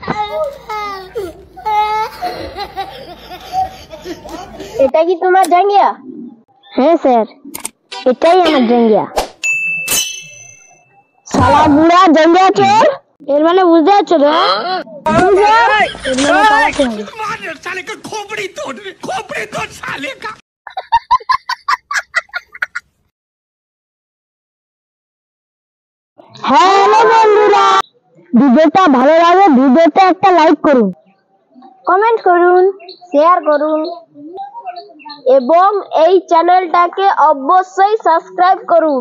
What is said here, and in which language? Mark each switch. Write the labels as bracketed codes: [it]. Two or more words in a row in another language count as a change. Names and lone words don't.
[bn] এটা কি তোমার জাঙ্গিয়া? হ্যাঁ স্যার এটাই আমার জাঙ্গিয়া। শালা বুড়া জাঙ্গিয়া চোর। এর মানে বুঝতে পারছো তো? এর মানে পালাতে হবে। [hi] मार साले का खोपड़ी तोड़ साले का। [bn] হ্যালো বন্ধুরা, ভিডিওটা ভালো লাগে ভিডিওটা একটা লাইক করুন, কমেন্ট করুন, শেয়ার করুন এবং এই চ্যানেলটাকে অবশ্যই সাবস্ক্রাইব করুন।